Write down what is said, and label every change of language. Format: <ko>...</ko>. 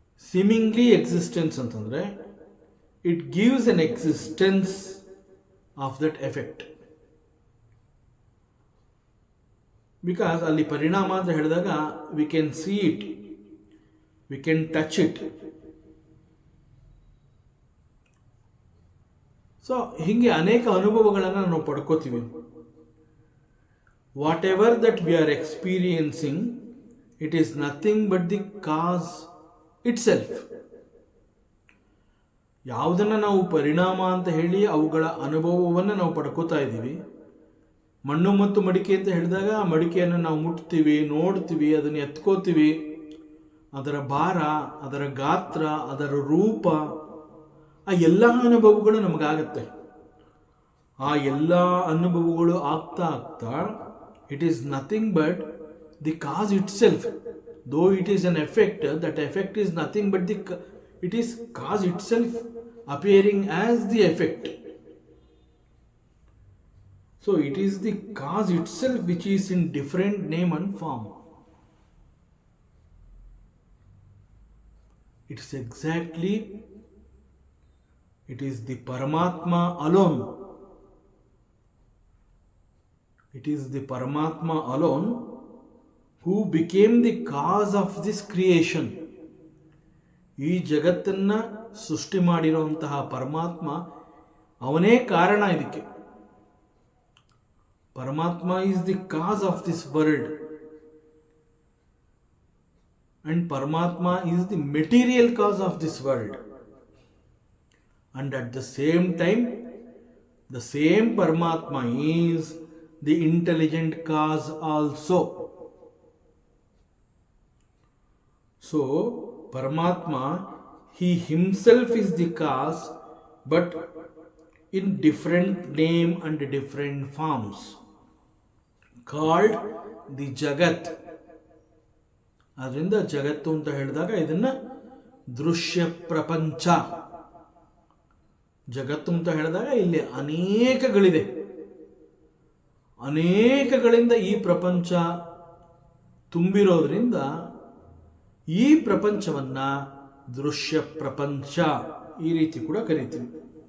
<en>Seemingly existence ಅಂತಂದರೆ it gives an existence of that effect. Because</en> <kn>ಅಲ್ಲಿ ಪರಿಣಾಮ ಅಂತ ಹೇಳಿದಾಗ</kn> <en>we can see it, we can touch it. So</en> <kn>ಹೀಗೆ ಅನೇಕ ಅನುಭವಗಳನ್ನು ನಾವು ಪಡ್ಕೋತೀವಿ.</kn> <en>Whatever that we are experiencing, it is nothing but the cause itself.</en> <kn>ಯಾವುದನ್ನು ನಾವು ಪರಿಣಾಮ ಅಂತ ಹೇಳಿ ಅವುಗಳ ಅನುಭವವನ್ನು ನಾವು ಪಡ್ಕೋತಾ ಇದ್ದೀವಿ. ಮಣ್ಣು ಮತ್ತು ಮಡಿಕೆ ಅಂತ ಹೇಳಿದಾಗ ಆ ಮಡಿಕೆಯನ್ನು ನಾವು ಮುಟ್ತೀವಿ, ನೋಡ್ತೀವಿ, ಅದನ್ನು ಎತ್ಕೋತೀವಿ. ಅದರ ಭಾರ, ಅದರ ಗಾತ್ರ, ಅದರ ರೂಪ, ಆ ಎಲ್ಲ ಅನುಭವಗಳು ನಮಗಾಗತ್ತೆ. ಆ ಎಲ್ಲ ಅನುಭವಗಳು ಆಗ್ತಾ ಆಗ್ತಾ</kn> <en>It is nothing but the cause itself. Though it is an effect, that effect is nothing but it is cause itself appearing as the effect. So it is the cause itself which is in different name and form. It is exactly, it is the Paramatma alone. It is the Paramatma alone who became the cause of this creation.</en> <kn>ಈ ಜಗತ್ತನ್ನ ಸೃಷ್ಟಿ ಮಾಡಿರುವಂತಹ ಪರಮಾತ್ಮ ಅವನೇ ಕಾರಣ ಇದಕ್ಕೆ.</kn> <en>Paramatma is the cause of this world, and Paramatma is the material cause of this world. And at the same time, the same Paramatma is the intelligent cause also. So, Paramatma, he himself is the cause, but in different name and different forms, called the Jagat.</en> <kn>ಅದರಿಂದ ಜಗತ್ತು ಅಂತ ಹೇಳಿದಾಗ ಇದನ್ನ ದೃಶ್ಯ ಪ್ರಪಂಚ. ಜಗತ್ತು ಅಂತ ಹೇಳಿದಾಗ ಇಲ್ಲಿ ಅನೇಕಗಳಿದೆ. ಅನೇಕಗಳಿಂದ ಈ ಪ್ರಪಂಚ ತುಂಬಿರೋದ್ರಿಂದ ಈ ಪ್ರಪಂಚವನ್ನ ದೃಶ್ಯ ಪ್ರಪಂಚ ಈ ರೀತಿ ಕೂಡ ಕರಿತೀವಿ.</kn>